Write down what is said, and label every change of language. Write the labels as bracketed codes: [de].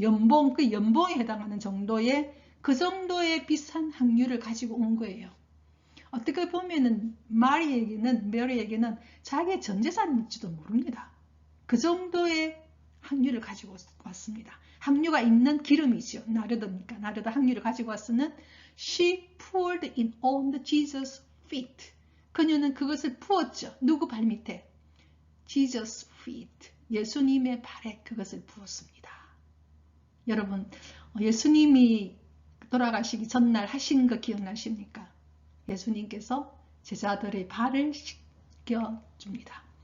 [ko] 연봉, 그 연봉에 해당하는 정도의 그 정도의 비싼 향유를 가지고 온 거예요. 어떻게 보면은 메리에게는 자기의 전 재산일지도 모릅니다. 그 정도의 향유를 가지고 왔습니다. 향유가 있는 기름이죠. 나르드니까 나르드 향유를 가지고 왔으면 [en] she poured it on the Jesus' feet. [ko] 그녀는 그것을 부었죠. 누구 발 밑에? [en] Jesus' feet. [ko] 예수님의 발에 그것을 부었습니다. 여러분, 예수님이 돌아가시기 전날 하신 거 기억나십니까? 예수님께서 제자들의 발을 씻겨줍니다.